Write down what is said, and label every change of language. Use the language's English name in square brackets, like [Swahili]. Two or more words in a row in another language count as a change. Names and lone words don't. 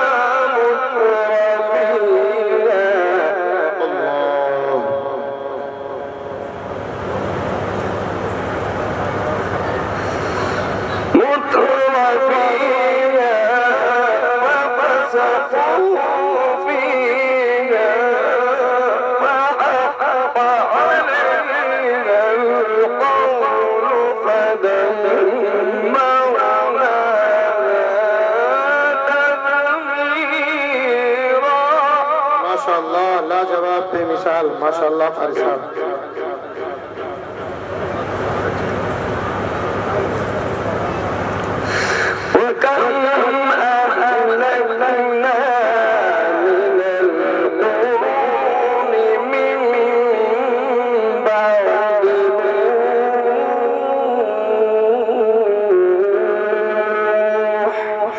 [Arabic] مترفيها ففسقوا فيها فحق عليها القول فدمرناها تدميرا [Urdu] ماشاءاللہ لاجواب بےمثال ماشاءاللہ قاری صاحب [Arabic] وكم أهلكنا من القرون من بعد نوح